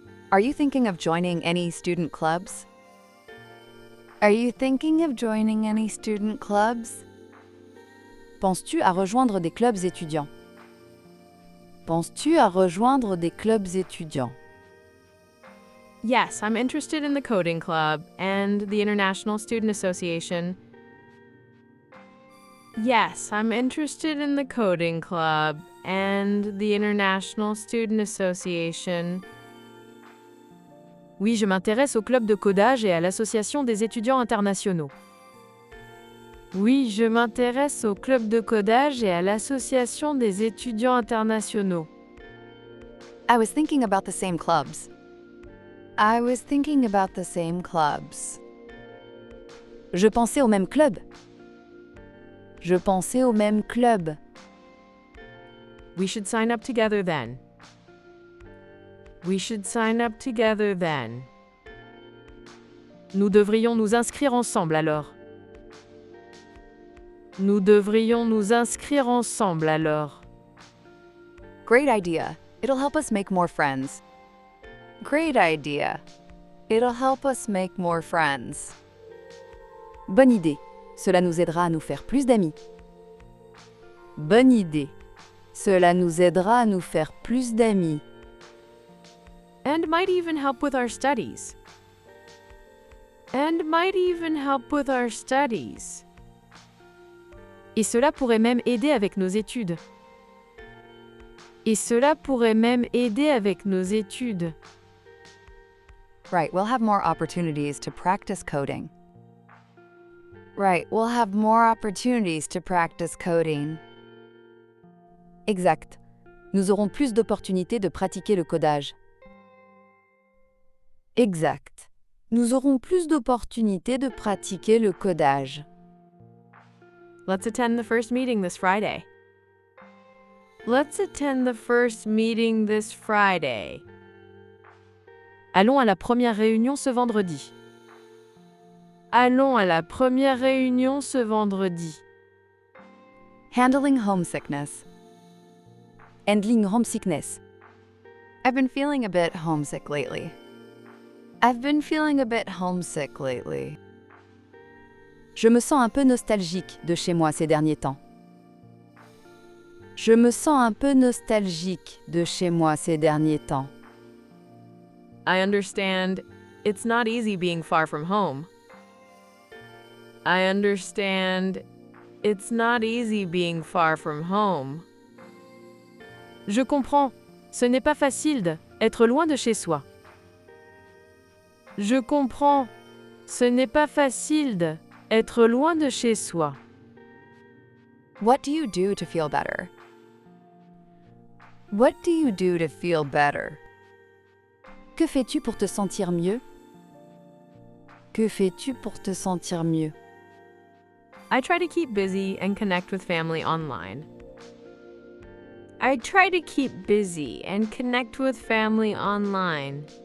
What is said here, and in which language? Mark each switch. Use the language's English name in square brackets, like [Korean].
[English] Are you thinking of joining any student clubs? Are you thinking of joining any student clubs? [French] Penses-tu à rejoindre des clubs étudiants? Penses-tu à rejoindre des clubs étudiants? [English] Yes, I'm interested in the coding club and the International Student Association. Yes, I'm interested in the coding club and the International Student Association. [French] Oui, je m'intéresse au club de codage et à l'association des étudiants internationaux. Oui, je m'intéresse au club de codage et à l'association des étudiants internationaux. [English] I was thinking about the same clubs. I was thinking about the same clubs. [French] Je pensais au même club. Je pensais au même club. [English] We should sign up together then. We should sign up together then. [French] Nous devrions nous inscrire ensemble alors. Nous devrions nous inscrire ensemble alors. [English] Great idea. It'll help us make more friends. Great idea. It'll help us make more friends. [French] Bonne idée. Cela nous aidera à nous faire plus d'amis. Bonne idée. Cela nous aidera à nous faire plus d'amis. [English] And might even help with our studies. And might even help with our studies. [French] Et cela pourrait même aider avec nos études. Et cela pourrait même aider avec nos études. [English] Right, we'll have more opportunities to practice coding. Right, we'll have more opportunities to practice coding. [French] Exact. Nous aurons plus d'opportunités de pratiquer le codage. Exact. Nous aurons plus d'opportunités de pratiquer le codage. [English] Let's attend the first meeting this Friday. Let's attend the first meeting this Friday. [French] Allons à la première réunion ce vendredi. Allons à la première réunion ce vendredi. [English] Handling homesickness. Handling homesickness. I've been feeling a bit homesick lately. I've been feeling a bit homesick lately. [French] Je me sens un peu nostalgique de chez moi ces derniers temps. Je me sens un peu nostalgique de chez moi ces derniers temps. [English] I understand. It's not easy being far from home. I understand. It's not easy being far from home. [French] Je comprends. Ce n'est pas facile d'être loin de chez soi. Je comprends. Ce n'est pas facile d'être loin de chez soi. [English] What do you do to feel better? What do you do to feel better? [French] Que fais-tu pour te sentir mieux? Que fais-tu pour te sentir mieux? [English] I try to keep busy and connect with family online. I try to keep busy and connect with family online.